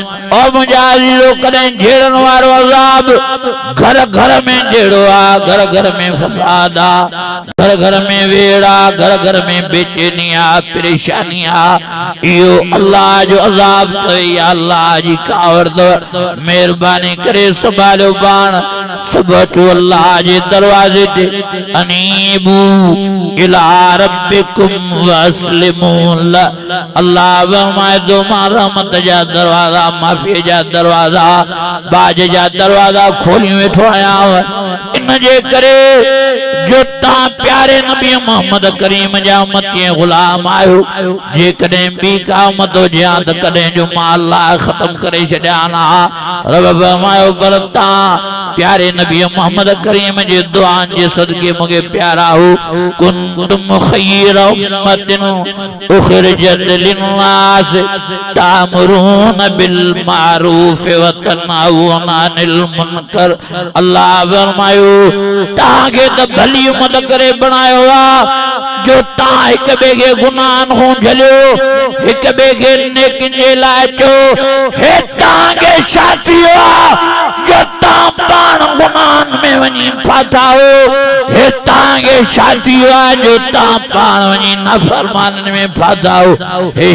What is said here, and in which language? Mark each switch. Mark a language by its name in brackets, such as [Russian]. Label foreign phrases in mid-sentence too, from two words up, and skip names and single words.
[Sindhi] ओ मुंहिंजा अज़ीज़ो कॾहिं झेड़नि वारो अज़ाब घर घर में जहिड़ो आहे घर घर में फसाद आहे घर घर में वेड़ आहे घर घर में बेचैनी आहे परेशानी आहे इहो अल्लाह जो अज़ाब अथई अल्लाह जी कावड़ महिरबानी करे संभालियो पाण सभु अचो अल्लाह जे दरवाज़े ते [Arabic] أنيبوا إلى ربكم وأسلموا له [Sindhi] अल्लाह फरमाए थो मां रहमत जा दरवाज़ा माफ़ी जा दरवाज़ा बाज जा दरवाज़ा खोली वेठो आहियां इन जे करे जो तव्हां प्यारे नबी मोहम्मद करीम जा उम्मती गुलाम आहियो जेकॾहिं ॿी का उम्मत हुजे हा त कॾहिं जो मां अल्लाह ख़त्म करे छॾिया हा रब फरमायो पर तव्हां प्यारे नबी मोहम्मद करीम जे दुआनि जे सदके मूंखे प्यारा हो [Arabic] كنتم خير أمة أخرجت للناس تأمرون بالمعروف وتنهون عن المنكر [Sindhi] अल्लाह फरमायो तव्हांखे त भली उम्मत करे बणायो आहे जो तव्हां हिक ॿिए खे गुनाहनि खां झलियो हिक ॿिए खे नेकिन जे लाइ चयो हे तव्हांखे छा थियो आहे जो तव्हां पाण गुनाहनि में वञी फाथा हो हे तव्हांखे छा थियो आहे जो तव्हां पाण वञी नाफ़रमानी में फाथा हो हे